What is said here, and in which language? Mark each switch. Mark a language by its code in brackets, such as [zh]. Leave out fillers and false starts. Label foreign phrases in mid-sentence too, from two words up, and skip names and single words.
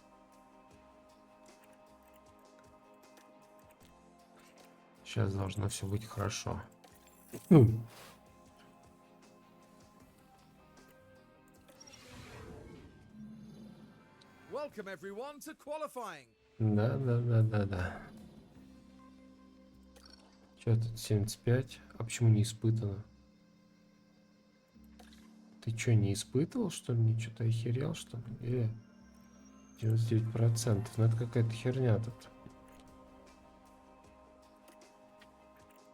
[ru] Сейчас должно все быть хорошо. [en] Welcome everyone to qualifying. [ru] Да, да, да, да, да. Че тут 75? А почему не испытано? Ты что, не испытывал, что ли? Ничего, ты охерел, что ли? 99%. Ну это какая-то херня тут.